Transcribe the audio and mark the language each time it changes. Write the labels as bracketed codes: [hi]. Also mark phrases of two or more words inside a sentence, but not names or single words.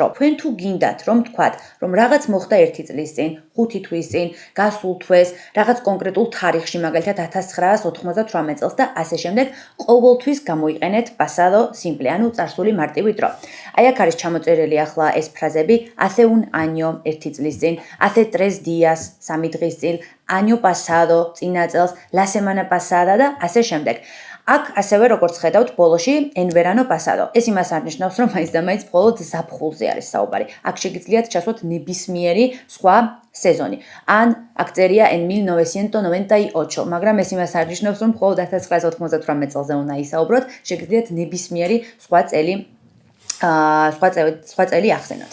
[ka] თქვენ თუ გინდათ, რომ თქვათ, რომ რაღაც მოხდა 1 წლის წინ, 5 თვის წინ, გასულ თვეს, რაღაც კონკრეტულ თარიღში, მაგალითად 1998 წელს და ასე შემდეგ, ყოველთვის გამოიყენეთ [es] pasado simple, [ka] ანუ წარსული მარტივი დრო. აი აქ არის ჩამოწერილი ახლა ეს ფრაზები, [es] hace un año [ka] 1 წლის წინ, [es] hace 3 días [ka] 3 დღის წინ, [es] año pasado [ka] წინა წელს, [es] la semana pasada [ka] და ასე შემდეგ. აქ ასევე როგორც ხედავთ ბოლოში [es] en verano pasado. [ka] ეს იმას არნიშნავს, რომ მაინც და მაინც მხოლოდ ზაფხულზე არის საუბარი. აქ შეგიძლიათ ჩასვათ ნებისმიერი სხვა სეზონი. ან აქ წერია en 1998, მაგრამ ეს იმას არნიშნავს, რომ მხოლოდ 1998 წელზე უნდა ისაუბროთ. შეგიძლიათ ნებისმიერი სხვა წელი ახსენოთ.